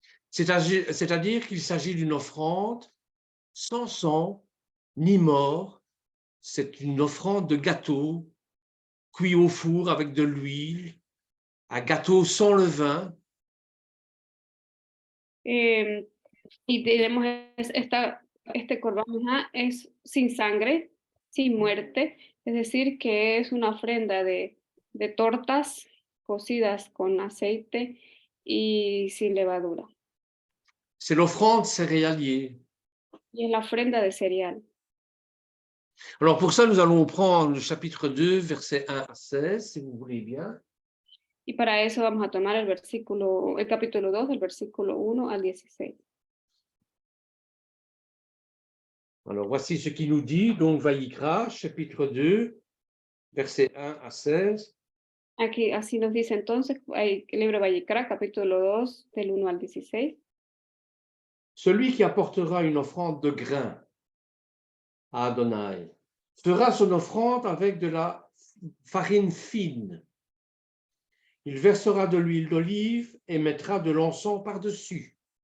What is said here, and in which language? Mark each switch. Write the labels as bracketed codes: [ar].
[fr] C'est-à-dire qu'il s'agit d'une offrande sans sang ni mort. C'est une offrande de gâteau cuit au four avec de l'huile, un gâteau sans levain. [es] Y tenemos este Corban Minja es sin sangre, sin muerte, es decir, que es una ofrenda de tortas cocidas con aceite y sin levadura. [fr] C'est l'offrande céréalier. [es] Y es la ofrenda de cereal. [fr] Alors pour ça, nous allons prendre le chapitre 2, versets 1 à 16, si vous voulez bien. [es] Y para eso vamos a tomar el capítulo 2, del versículo 1 al 16. [fr] Alors voici ce qu'il nous dit, donc Vaïkra, chapitre 2, versets 1 à 16. [es] Aquí así nos dice entonces el libro de Vayikra, capítulo 2, del 1 al 16. [fr] Celui qui apportera une offrande de grain à Adonai fera son offrande avec de la farine fine. Il versera de l'huile d'olive et mettra de l'encens par-dessus.